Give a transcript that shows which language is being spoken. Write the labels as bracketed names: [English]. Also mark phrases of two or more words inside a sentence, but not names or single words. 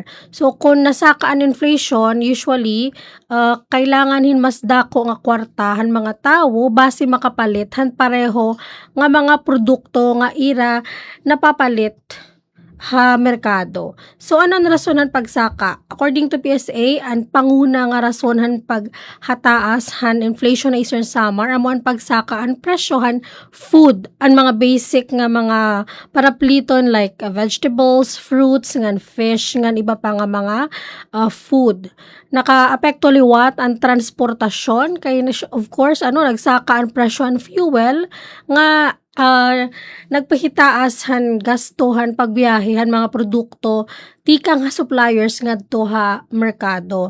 [Waray] So kung nasakaan inflation, usually kailangan mas dako nga kwartahan mga tawo base makapalit han pareho nga mga produkto nga ira napapalit merkado. So, ano ang rasonan pagsaka? [English] According to [Waray] PSA, ang panguna nga rasonan paghataas han inflation na Eastern Samar, amo ang pagsaka ang presyohan food, ang mga basic nga mga parapliton [English] like vegetables, fruits, [Waray] ngan fish, ngan iba pa nga mga food. Naka-apekto liwat ang transportasyon, kay [English] of course, [Waray] nagsaka ang presyohan fuel, nga nagpahitaas han gastuhan pagbiyahe han mga produkto tikang ha suppliers ngadto ha merkado.